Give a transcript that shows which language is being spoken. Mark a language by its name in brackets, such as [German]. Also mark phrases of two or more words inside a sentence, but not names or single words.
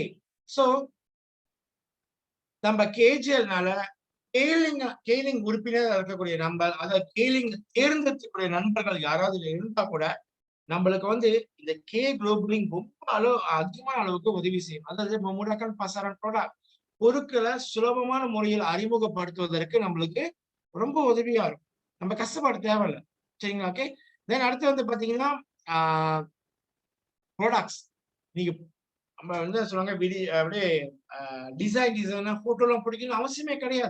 [Tamil] சோ நம்ம கேஜிஎல்னால கேலிங் உறுப்பினர் இருக்கக்கூடிய நம்பர், அதாவது கேலிங் தேர்ந்தெடுக்கக்கூடிய நண்பர்கள் யாராவது இருந்தா கூட நம்மளுக்கு வந்து இந்த கே குளோபலிங் ரொம்ப அதிகமான அளவுக்கு உதவி செய்யும். அதாவது [Malay] memudahkan pasaran produk, [Tamil] பொருட்களை சுலபமான முறையில் அறிமுகப்படுத்துவதற்கு நம்மளுக்கு ரொம்ப உதவியா இருக்கும். நம்ம கஷ்டப்பட தேவையில்லை. சரிங்களா? ஓகே. தென் அடுத்து வந்து பாத்தீங்கன்னா ப்ராடக்ட்ஸ் நீங்க நம்ம வந்து சொல்லுவாங்க அப்படியே டிசைனா போட்டோ எல்லாம் பிடிக்கணும்னு அவசியமே கிடையாது.